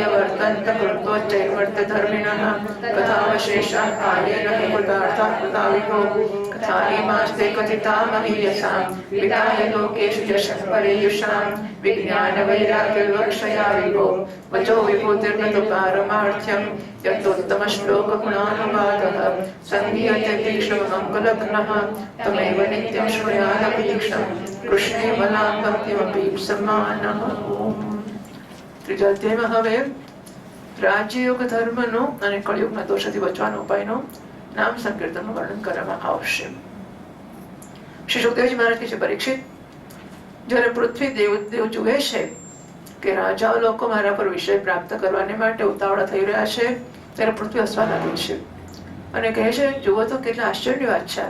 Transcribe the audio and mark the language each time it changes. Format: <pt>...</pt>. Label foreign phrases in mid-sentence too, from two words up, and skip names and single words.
<sa>वर्तन्त कृत्वोच्चैवर्तधर्मिणः कथावशेषाः कालेन हि कृतार्थाः कृता विभो कथानेमास्ते कथिता महीयसां विदाय लोकेषु यशः परेयुषां विज्ञानवैराग्यविवक्षया विभो वचो विभूतिर्न तु पारमार्थ्यं यत्तोत्तमश्लोकगुणानुवादः सन्धीयते तीक्ष्णमङ्गलघ्नः तमेव नित्यं श्रूयादपीक्ष्णं कृष्णे बलां भक्तिमपीप्समानः।</sa> <gu>ત્રીજા અધ્યાયમાં હવે રાજ્યયોગ ધર્મનો અને કળિયુગના દોષથી બચવાનો ઉપાયનો નામ સંકીર્તનનું વર્ણન કરવામાં આવશે. શ્રી સુખદેવજી મહારાજ કહે છે, પરીક્ષિત, જ્યારે પૃથ્વી દેવ જુએ છે કે રાજાઓ લોકો મારા પર વિષય પ્રાપ્ત કરવાને માટે ઉતાવળા થઈ રહ્યા છે ત્યારે પૃથ્વી હસવા લાગે છે અને કહે છે, જુઓ તો કેટલા આશ્ચર્યની વાત છે.</gu>